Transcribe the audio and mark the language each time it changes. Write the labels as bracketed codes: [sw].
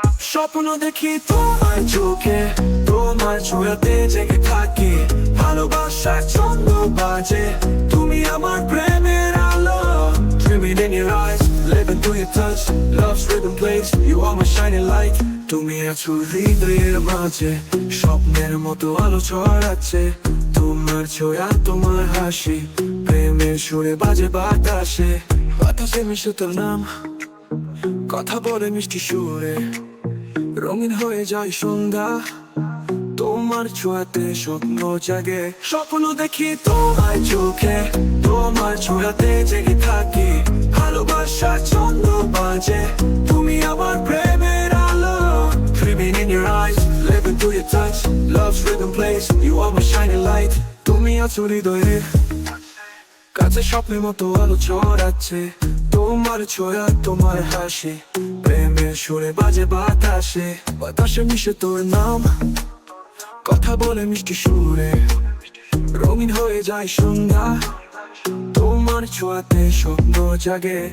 [bn] স্বপ্ন দেখি তোমার চোখে, তোমার ছোঁয়াতে জেগে থাকি, ভালোবাসার ছন্দ বাজে, তুমি আমার প্রেমের আলো। [en] Dreaming in your eyes, living through your touch, love's rhythm plays, you are my shining light। [bn] তুমি আছো হৃদয়ের মাঝে, স্বপ্নের মতো আলো ছড়াচ্ছে, তোমার ছোঁয়া তোমার হাসি, প্রেমের সুরে বাজে বাতাসে। বাতাসে মিশে তোর নাম, কথা বলে মিষ্টি সুরে, রঙিন হয়ে যায় সন্ধ্যা, তোমার ছোঁয়াতে স্বপ্ন জাগে। স্বপ্ন দেখি তোমার চোখে, তোমার ছোঁয়াতে জেগে থাকি, ভালোবাসার ছন্দ বাজে, তুমি আমার প্রেমের আলো। [en] Dreaming in your eyes, living through your touch, love's rhythm plays, you are my shining light। [bn] তুমি আছো হৃদয়ের কাছে, স্বপ্নের মতো আলো ছড়াচ্ছে, তোমার ছোঁয়া তোমার হাসি, প্রেমের সুরে বাজে বাতাসে। বাতাসে মিশে তোর নাম, কথা বলে মিষ্টি সুরে, রঙিন হয়ে যায় সন্ধ্যা, তোমার ছোঁয়াতে স্বপ্ন জাগে।